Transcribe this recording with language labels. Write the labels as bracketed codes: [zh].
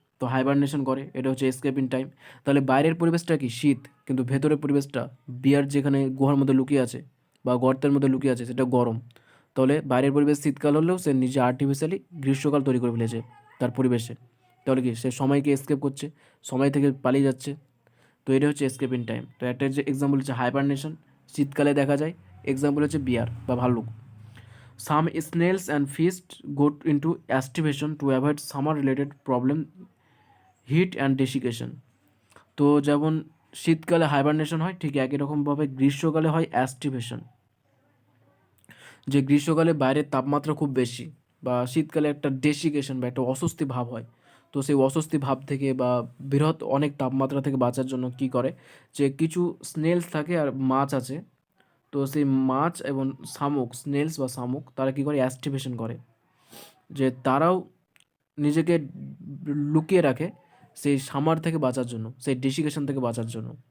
[bn] তো হাইবারনেশন করে, এটা হচ্ছে এসকেপ ইন টাইম। তাহলে বাইরের পরিবেশটা কি শীত, কিন্তু ভেতরের পরিবেশটা, বিয়ার যেখানে গুহার মধ্যে লুকিয়ে আছে বা গর্তের মধ্যে লুকিয়ে আছে সেটা গরম। তাহলে বাইরের পরিবেশ শীতকাল হলেও সে নিজে আর্টিফিশিয়ালি গ্রীষ্মকাল তৈরি করে ফেলেছে তার পরিবেশে। তাহলে কি সে সময়কে এসকেপ করছে, সময় থেকে পালিয়ে যাচ্ছে। তো এটা হচ্ছে এসকেপ ইন টাইম। তো একটা যে এক্সাম্পল হচ্ছে হাইবারনেশন, শীতকালে দেখা যায়। এক্সাম্পল হচ্ছে বিয়ার বা ভাল্লুক। [en] Some snails and fish go into aestivation to avoid summer-related problem, heat and desiccation. [bn] তো যেমন শীতকালে হাইবারনেশন হয়, ঠিক একই রকমভাবে গ্রীষ্মকালে হয় অ্যাস্টিভেশন, যে গ্রীষ্মকালে বাইরের তাপমাত্রা খুব বেশি, বা শীতকালে একটা ডেসিকেশন বা একটা অস্বস্তি ভাব হয়। তো সেই অস্বস্তি ভাব থেকে বা বৃহৎ অনেক তাপমাত্রা থেকে বাঁচার জন্য কি করে, যে কিছু স্নেলস থাকে আর মাছ আছে, তো সেই মাছ এবং শামুক, স্নেলস বা শামুক, তারা কী করে, অ্যাস্টিভেশন করে, যে তারাও নিজেকে লুকিয়ে রাখে সেই সামার থেকে বাঁচার জন্য, সেই ডেসিকেশন থেকে বাঁচার জন্য।